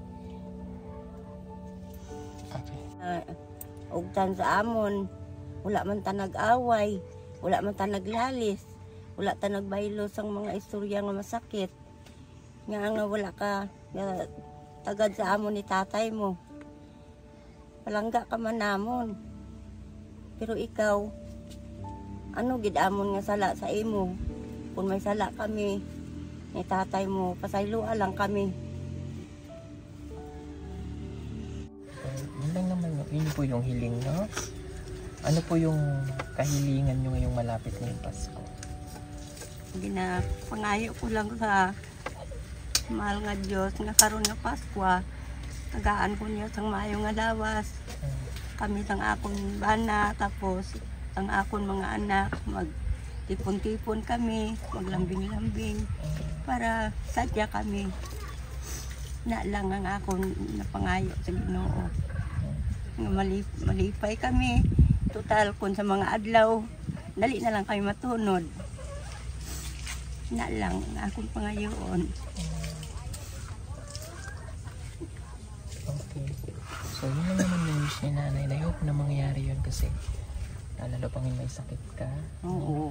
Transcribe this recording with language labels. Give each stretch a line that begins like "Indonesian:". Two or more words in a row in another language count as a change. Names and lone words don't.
Hiligaynon: Ugtan sa amon, wala man ta nag-away, wala man ta naglalis, wala ta nagbaylo sang mga istorya nga masakit. Nga wala ka tagad sa amon ni tatay mo. Palangga ka man namon. Pero ikaw, ano gid amon nga sala sa imo? Kung may sala kami, ni tatay mo, pasayloa lang kami.
Filipino: Yun lang naman yun po yung hiling, no? Ano po yung kahilingan nyo ngayong malapit na yung Pasko?
Hiligaynon: Hindi na pangayo ko lang sa mahal nga Diyos nga karon nga Pasko. Tagaan ko niya sang maayo nga lawas. Kami sang akon bana, tapos ang akon mga anak, magtipon-tipon kami, maglambing-lambing para sadya kami. Na lang ang akon napangayo sa Ginoo. Nga malipay kami. Total kun sa mga adlaw, dali na lang kami matunod. Na lang ang akong pangayoon. Okay.
Filipino: So, yun na naman yung wish ni nanay.
English: I hope
Filipino: na mangyari yun kasi lalo pang may sakit ka. Oo.